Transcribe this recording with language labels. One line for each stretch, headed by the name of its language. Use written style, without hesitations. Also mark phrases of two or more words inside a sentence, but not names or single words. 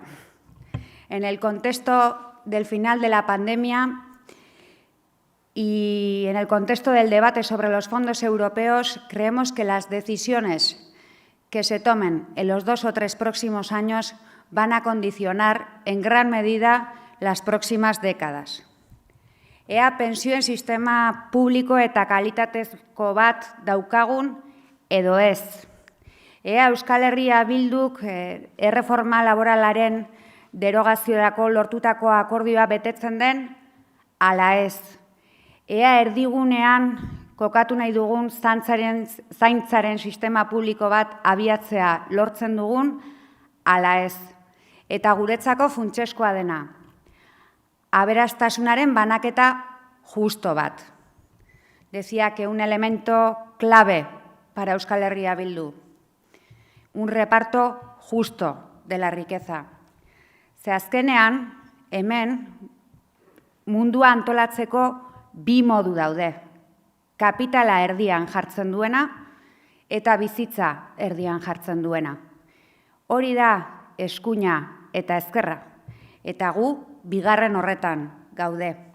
Spanish: En el contexto del final de la pandemia y en el contexto del debate sobre los fondos europeos, creemos que las decisiones que se tomen en los 2 o 3 próximos años van a condicionar en gran medida las próximas décadas.
Basque: Ea pentsioen sistema publiko eta kalitatezko bat daukagun edo ez. Ea Euskal Herria Bilduk erreforma laboralaren derogaziorako lortutako akordioa betetzen den ala ez. ea erdigunean kokatu nahi dugun zaintzaren sistema publiko bat abiatzea lortzen dugun, ala ez. Eta guretzako funtsezkoa dena, aberastasunaren banaketa justo bat.
Spanish: Decía que un elemento clave para Euskal Herria Bildu, un reparto justo de la riqueza.
Basque: Ze azkenean, hemen, mundua antolatzeko bi modu daude. Kapitala erdian jartzen duena eta bizitza erdian jartzen duena. Hori da eskuina eta ezkerra, eta gu bigarren horretan gaude.